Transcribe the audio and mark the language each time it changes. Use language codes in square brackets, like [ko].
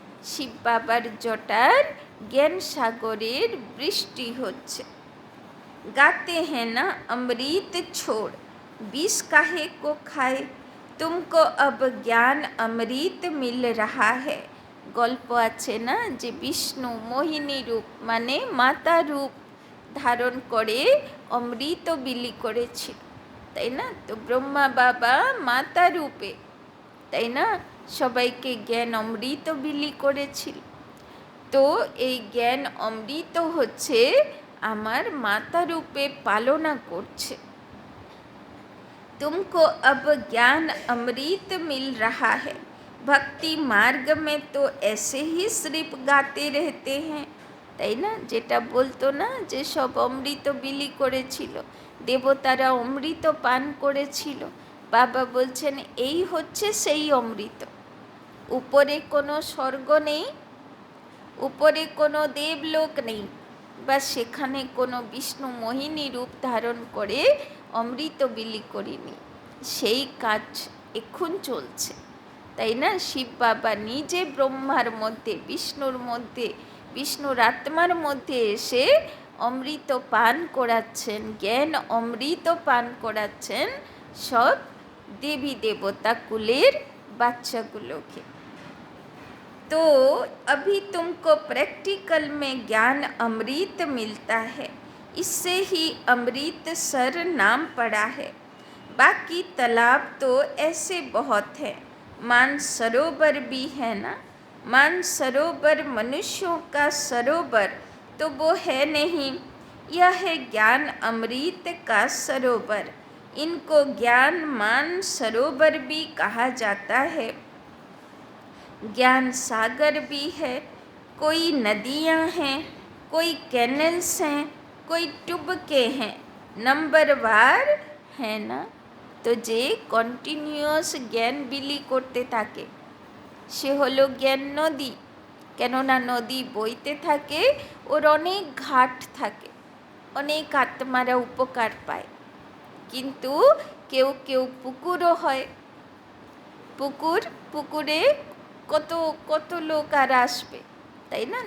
[bn] শিব বাবার জটার জ্ঞান সাগরের বৃষ্টি হচ্ছে। [hi] गाते हैं ना अमृत छोड़ विष काहे को खाए, तुमको अब ज्ञान अमृत मिल रहा है। [bn] গল্প আছে না যে বিষ্ণু মোহিনী রূপ মানে মাতা রূপ ধারণ করে অমৃত বিলি করেছিল, তাই না? তো ব্রহ্মা বাবা মাতা রূপে, তাই না, সবাইকে জ্ঞান অমৃত বিলি করেছিল। তো এই জ্ঞান অমৃত হচ্ছে আমার মাতা রূপে পালনা করছে। [hi] तुमको अब ज्ञान अमृत मिल रहा है, भक्ति मार्ग में तो ऐसे ही सिर्फ गाते रहते हैं, [bn] তাই না? যেটা বলতো না যে সব অমৃত বিলি করেছিল, দেবতারা অমৃত পান করেছিল, বাবা বলছেন এই হচ্ছে সেই অমৃত। উপরে কোনো স্বর্গ নেই, উপরে কোনো দেবলোক নেই, বা সেখানে কোনো বিষ্ণু মোহিনী রূপ ধারণ করে অমৃত বিলি করিনি, সেই কাজ এখন চলছে, তাই না? শিব বাবা নিজে ব্রহ্মার মধ্যে, বিষ্ণুর মধ্যে, বিষ্ণুর আত্মার মধ্যে এসে অমৃত পান করাচ্ছেন, জ্ঞান অমৃত পান করাচ্ছেন সব দেবী देवता कुलेर বাচ্চাগুলোকে। [hi] तो अभी तुमको प्रैक्टिकल में ज्ञान अमृत मिलता है, इससे ही अमृतसर नाम पड़ा है। बाकी तालाब तो ऐसे बहुत हैं, मानसरोवर भी है ना। मानसरोवर मनुष्यों का सरोवर तो वो है नहीं, यह है ज्ञान अमृत का सरोवर। इनको ज्ञान मानसरोवर भी कहा जाता है, ज्ञान सागर भी है। कोई नदियाँ हैं, कोई कैनल्स हैं, कोई टुबके हैं, नंबरवार है ना। [bn] तो जे কন্টিনিউয়াস জ্ঞান বিলি করতে থাকে সে হলো জ্ঞান নদী। কেননা নদী বইতে থাকে, ওর অনেক ঘাট থাকে, অনেক আত্মারা উপকার পায়। কিন্তু কেউ কেউ পুকুরও হয়, পুকুরে কত কত লোক আর আসবে, তাই না?